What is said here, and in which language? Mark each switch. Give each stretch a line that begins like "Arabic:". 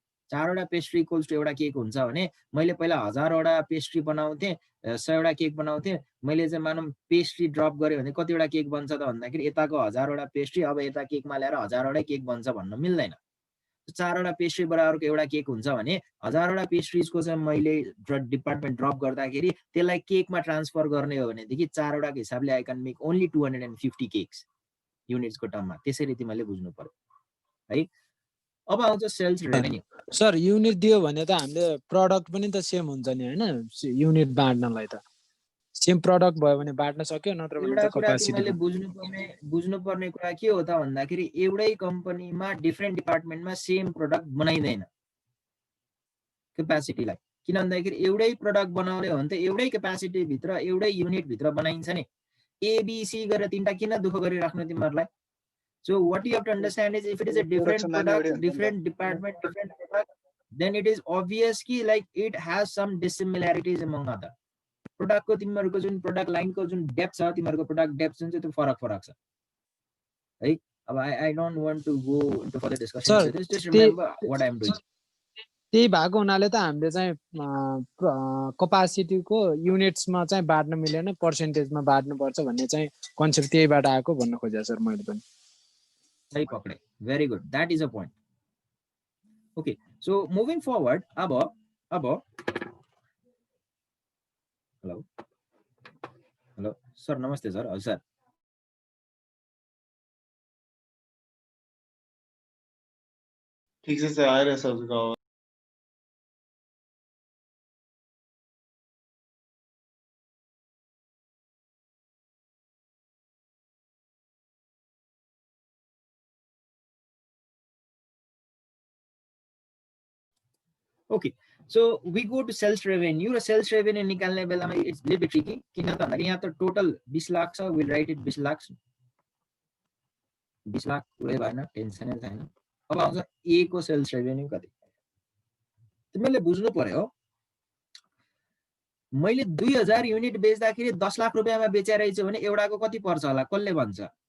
Nepali: 4 वटा pastry equals to एउटा cake हुन्छ भने मैले पहिला 1000 वटा पेस्ट्री बनाउँथेँ, 100 वटा केक बनाउँथेँ, मैले चाहिँ मानौँ पेस्ट्री ड्रप गरेँ भने कतिवटा केक बन्छ त भन्दाखेरि यताको 1000 वटा पेस्ट्री अब यता केकमा ल्याएर 1000 वटै केक बन्छ भन्न मिल्दैन। 4 वटा पेस्ट्री बराबरको एउटा केक हुन्छ भने 1000 वटा पेस्ट्रिजको चाहिँ मैले डिपार्टमेन्ट ड्रप गर्दाखेरि त्यसलाई केकमा ट्रान्सफर गर्ने हो भनेदेखि 4 वटाको हिसाबले
English: I can make only 250 cakes
Nepali: युनिट्सको टर्ममा। त्यसरी तिमीले बुझ्नु पर्यो है। अब आउँछ सेल्स रेभेन्यू। सर युनिट दियो भने त हामीले प्रोडक्ट पनि त सेम हुन्छ नि हैन? युनिट बाड्नलाई त सेम प्रोडक्ट भयो भने बाड्न सक्यो, नत्र भने त क्यापासिटी। तिमीले बुझ्नुपर्ने कुरा के हो त भन्दाखेरि एउटै कम्पनीमा डिफरेन्ट डिपार्टमेन्टमा सेम प्रोडक्ट बनाइदैन क्यापासिटीलाई। किन भन्दाखेरि एउटै प्रोडक्ट बनाउने हो भने त एउटै क्यापासिटी भित्र एउटै युनिट भित्र बनाइन्छ नि। एबीसी गरेर तीनटा किन दुःख गरिराख्नु तिमीहरूलाई?
English: So what you have to understand is if it is a different product, different department, different product, then it is obvious कि like it has some dissimilarities among other.
Nepali: Product को तिमीहरूको जुन product line को जुन depth छ, तिमीहरूको product depth जुन चाहिँ त्यो फरक छ है।
English: अब I don't want to go into further discussion with this. Just remember what I am doing.
Nepali: त्यही भएको हुनाले त हामीले चाहिँ क्यापासिटीको युनिट्समा चाहिँ बाड्न मिलेन, पर्सेन्टेजमा बाड्नु पर्छ भन्ने चाहिँ कन्सेप्ट त्यहीबाट आएको भन्न खोजेँ सर मैले पनि। सही पक्रे,
English: very good, that is a point. Okay, so moving forward, अब hello sir, नमस्ते sir.
Nepali: हजुर sir, ठीक से सर आइरहेछ सबको आवाज।
English: okay, so we go to sales revenue.
Nepali: Sales revenue निकाल्ने बेलामा
English: it's little bit tricky
Nepali: किन त भन्दाखेरि यहाँ त टोटल 20 लाख छ,
English: we'll write it
Nepali: 20 lakh 20 lakh पुरै भएन, टेन्सन नै छैन। अब आउँछ ए को सेल्स रेभेन्यू कति। तिमीले बुझ्नु पर्यो मैले 2000 युनिट बेच्दाखेरि 10 लाख रुपैयाँमा बेचेरहेछ भने एउटाको कति पर्छ होला कसले भन्छ?